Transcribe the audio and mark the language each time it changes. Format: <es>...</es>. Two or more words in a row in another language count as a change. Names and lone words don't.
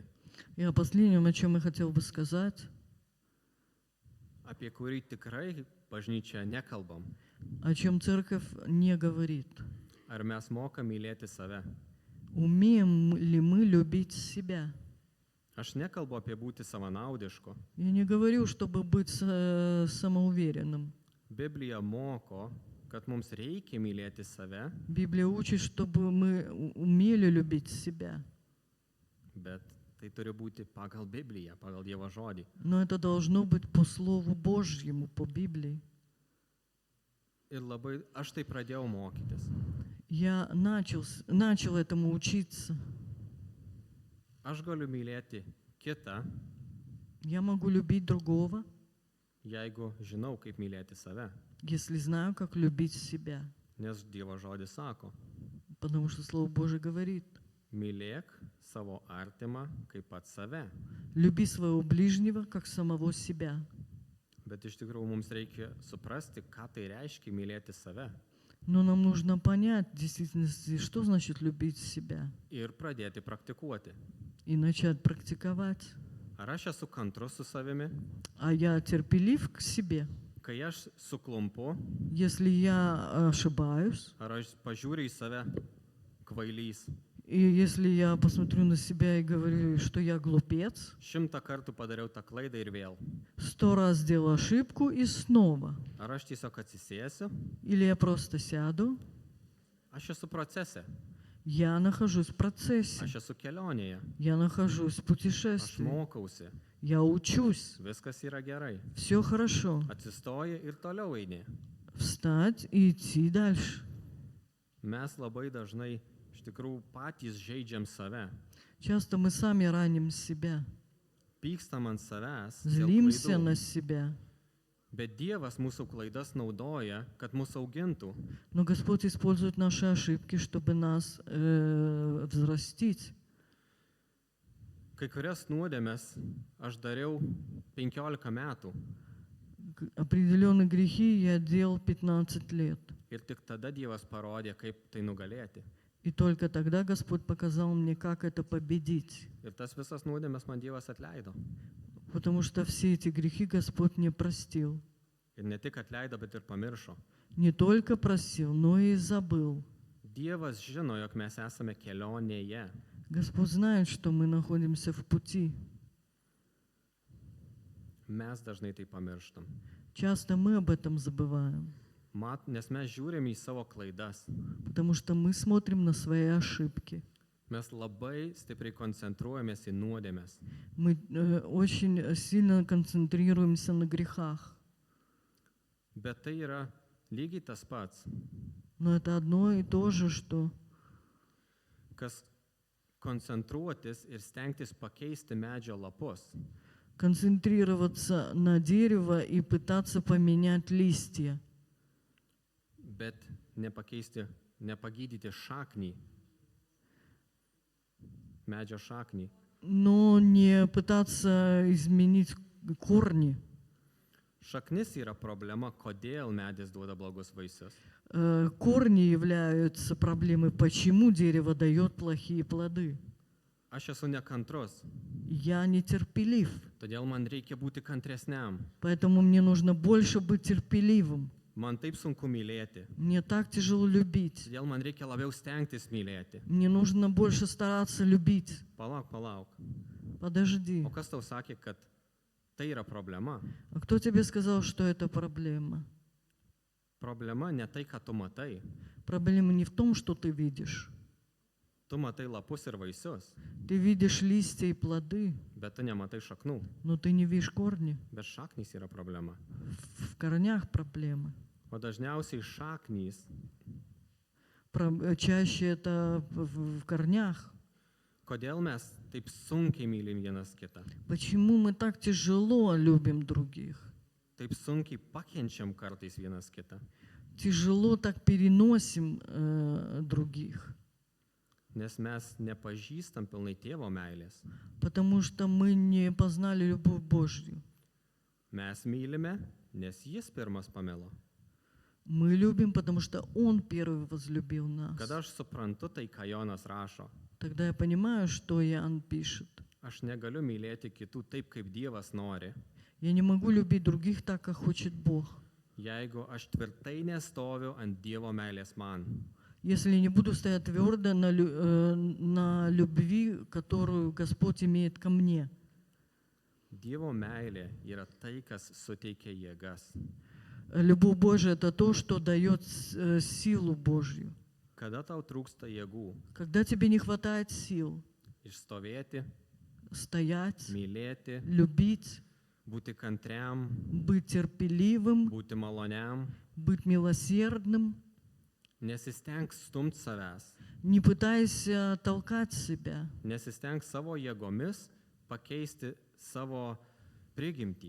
<ru>И о последнем, о чем я хотел бы сказать,</ru> <lt>apie kurį tikrai bažnyčia nekalbam.</lt> <ru>о чем церковь не говорит.</ru> <lt>Ar mes mokam mylėti save?</lt> <ru>Умеем ли мы любить себя?</ru> <lt>Aš nekalbu apie būti savanaudišku.</lt> <ru>Я не говорю, чтобы быть самоуверенным.</ru> <lt>Biblija moko, kad mums reikia mylėti save,</lt> <ru>Библия учит, чтобы мы умели любить себя.</ru> <lt>bet tai turi būti pagal Bibliją, pagal Dievo žodį.</lt> <ru>Но это должно быть по Слову Божьему, по Библии.</ru> <lt>Ir labai aš tai pradėjau mokytis.</lt> <ru>Я начал этому учиться.</ru> <lt>Aš galiu mylėti kitą,</lt> <ru>Я могу любить другого,</ru> <lt>jeigu žinau, kaip mylėti save.</lt> <ru>если знаю, как любить себя.</ru> <lt>Nes Dievo žodis sako,</lt> <ru>Потому что Слово Божие говорит,</ru> <lt>mylėk savo artimą kaip pats save.</lt> <ru>люби своего ближнего, как самого себя.</ru> <lt>Bet iš tikrųjų mums reikia suprasti, ką tai reiškia mylėti save.</lt> <ru>Но нам нужно понять в действительности, что значит любить себя.</ru> <lt>Ir pradėti praktikuoti.</lt> <ru>И начать практиковать.</ru> <lt>Ar aš esu kantrus su savimi?</lt> <ru>А я терпелив к себе.</ru> <lt>Kai aš suklumpu,</lt> <ru>Если я ошибаюсь,</ru> <lt>ar aš pažiūriu į save kvailys,</lt> <ru>и если я посмотрю на себя и говорю, что я глупец,</ru> <lt>100 kartų padariau tą klaidą ir vėl.</lt> <ru>100 раз сделал ошибку и снова.</ru> <lt>Ar aš tiesiog atsisėsiu?</lt> <ru>Или я просто сяду,</ru> <lt>Aš esu procese,</lt> <ru>я нахожусь в процессе,</ru> <lt>aš esu kelionėje,</lt> <ru>я нахожусь в aš путешествии,</ru> <lt>mokausi,</lt> <ru>я учусь,</ru> <lt>viskas yra gerai.</lt> <ru>все хорошо.</ru> <lt>Atsistoji ir toliau eini.</lt> <ru>Встать и идти дальше.</ru> <lt>Mes labai dažnai iš tikrųjų patys žaidžiam save.</lt> <ru>Часто мы сами раним себя,</ru> <lt>Pykstam ant savęs, dėl</lt> <ru>злимся klaidų. на себя.</ru> <lt>Bet Dievas mūsų klaidas naudoja, kad mus augintų.</lt> <ru>Но Господь использует наши ошибки, чтобы нас взрастить.</ru> <lt>Kai kurias nuodėmes aš dariau 15 metų</lt> <ru>Определенные грехи я делал 15 лет.</ru> <lt>ir tik tada Dievas parodė, kaip tai nugalėti.</lt> <ru>И только тогда Господь показал мне, как это победить.</ru> <lt>Ir tas visas nuodėmes man Dievas atleido.</lt> <ru>Потому что все эти грехи Господь мне простил.</ru> <lt>Ir ne tik atleido, bet ir pamiršo.</lt> <ru>Не только простил, но и забыл.</ru> <lt>Dievas žino, jog mes esame kelionėje.</lt> <ru>Господь знает, что мы находимся в пути.</ru> <lt>Mes dažnai tai pamirštam.</lt> <ru>Часто мы об этом забываем,</ru> <lt>Nes mes žiūrim į savo klaidas.</lt> <ru>потому что мы смотрим на свои ошибки.</ru> <lt>Mes labai stipriai koncentruojamės į nuodėmes.</lt> <ru>Мы очень сильно концентрируемся на грехах.</ru> <lt>Bet tai yra lygiai tas pats,</lt> <ru>Но это одно и то же, что</ru> <lt>koncentruotis ir stengtis pakeisti medžio lapus,</lt> <ru>концентрироваться на дерево и пытаться поменять листья,</ru> <lt>bet nepagydyti šaknį, medžio šaknį.</lt> <ru>но не пытаться изменить корни.</ru> <lt>Šaknis yra problema, kodėl medis duoda blogus vaisius.</lt> <ru>Корни являются проблемой, почему дерево дает плохие плоды.</ru> <lt>Aš esu nekantrus,</lt> <ru>Я нетерпелив,</ru> <lt>todėl man reikia būti kantresniam.</lt> <ru>поэтому мне нужно больше быть терпеливым.</ru> <lt>Man taip sunku mylėti,</lt> <ru>Мне так тяжело любить.</ru> <lt>todėl man reikia labiau stengtis mylėti.</lt> <ru>Мне нужно больше стараться любить.</ru> <lt>Palauk.</lt> <ru>Подожди.</ru> <lt>O kas tau sakė, kad tai yra problema?</lt> <ru>А кто тебе сказал, что это проблема?</ru> <lt>Problema ne tai, ką tu matai.</lt> <ru>Проблема не в том, что ты видишь.</ru> <lt>Tu matai lapus ir vaisius,</lt> <ru>Ты видишь листья и плоды,</ru> <lt>bet tu nematai šaknų.</lt> <ru>но ты не видишь корни.</ru> <lt>Bet šaknys yra problema.</lt> <ru>В корнях проблемы.</ru> <lt>O dažniausiai šaknys</lt> <ru>Чаще это в корнях.</ru> <lt>kodėl mes taip sunkiai mylim vienas kitą,</lt> <ru>Почему мы так тяжело любим других?</ru> <lt>taip sunkiai pakenčiam kartais vienas kitą,</lt> <ru>Тяжело так переносим других.</ru> <lt>nes mes nepažįstam pilnai tėvo meilės.</lt> <ru>Потому что мы не познали любовь Божью.</ru> <lt>Mes mylime, nes jis pirmas pamilo.</lt> <ru>Мы любим, потому что Он первый возлюбил нас.</ru> <lt>Kada aš suprantu tai, ką Jonas rašo,</lt> <ru>Тогда я понимаю, что Иоанн пишет.</ru> <lt>aš negaliu mylėti kitų taip, kaip Dievas nori,</lt> <ru>Я не могу любить других так, как хочет Бог.</ru> <lt>jeigu aš tvirtai nestoviu ant Dievo meilės man.</lt> <ru>Если не буду стоять твердо на любви, которую Господь имеет ко мне.</ru> <lt>Dievo meilė yra tai, kas suteikia jėgas.</lt> <ru>Любовь Божия – это то, что дает силу Божью.</ru> <lt>Kada tau trūksta jėgų</lt> <ru>Когда тебе не хватает сил</ru> <lt>išstovėti,</lt> <ru>стоять,</ru> <lt>mylėti,</lt> <ru>любить,</ru> <lt>būti kantriam,</lt> <ru>быть терпеливым,</ru> <lt>būti maloniam,</lt> <ru>быть милосердным,</ru> <lt>nesistenk stumt savęs,</lt> <ru>не пытайся толкать себя,</ru> <lt>nesistenk savo jėgomis pakeisti savo prigimtį.</lt>